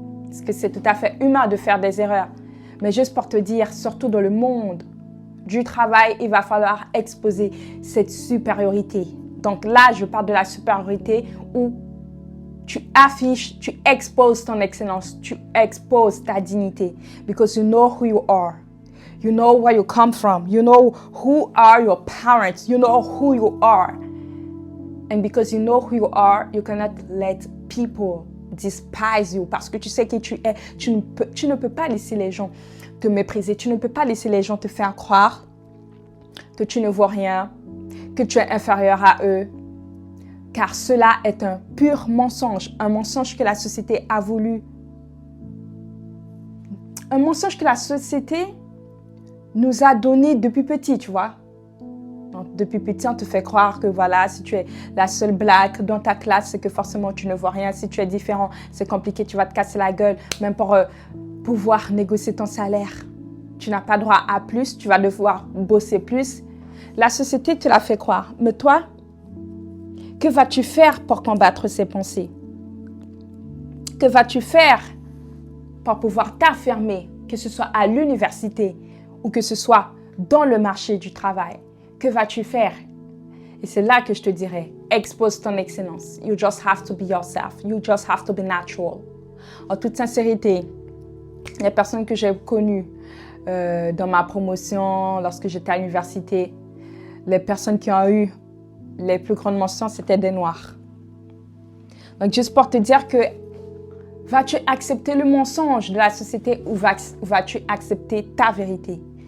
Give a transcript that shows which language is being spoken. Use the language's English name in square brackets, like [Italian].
[French] Parce que c'est tout à fait humain de faire des erreurs. Mais juste pour te dire, surtout dans le monde du travail, il va falloir exposer cette supériorité. Donc là, je parle de la supériorité où tu affiches, tu exposes ton excellence, tu exposes ta dignité. [English] Because you know who you are. You know where you come from. You know who are your parents. You know who you are. And because you know who you are, you cannot let people despise you. [French] Parce que tu sais qui tu es. Tu ne peux pas laisser les gens te mépriser. Tu ne peux pas laisser les gens te faire croire que tu ne vaux rien, que tu es inférieur à eux, car cela est un pur mensonge, un mensonge que la société a voulu, un mensonge que la société nous a donné depuis petit, tu vois. Donc, depuis petit, on te fait croire que voilà, si tu es la seule black dans ta classe, c'est que forcément tu ne vois rien. Si tu es différent, c'est compliqué, tu vas te casser la gueule, même pour pouvoir négocier ton salaire. Tu n'as pas droit à plus, tu vas devoir bosser plus. La société te l'a fait croire. Mais toi, que vas-tu faire pour combattre ces pensées? Que vas-tu faire pour pouvoir t'affirmer, que ce soit à l'université ou que ce soit dans le marché du travail? Que vas-tu faire? Et c'est là que je te dirais, expose ton excellence. [English] You just have to be yourself. You just have to be natural. [French] En toute sincérité, les personnes que j'ai connues dans ma promotion, lorsque j'étais à l'université, les personnes qui ont eu les plus grandes mentions, c'était des Noirs. Donc, juste pour te dire que vas-tu accepter le mensonge de la société ou vas-tu accepter ta vérité?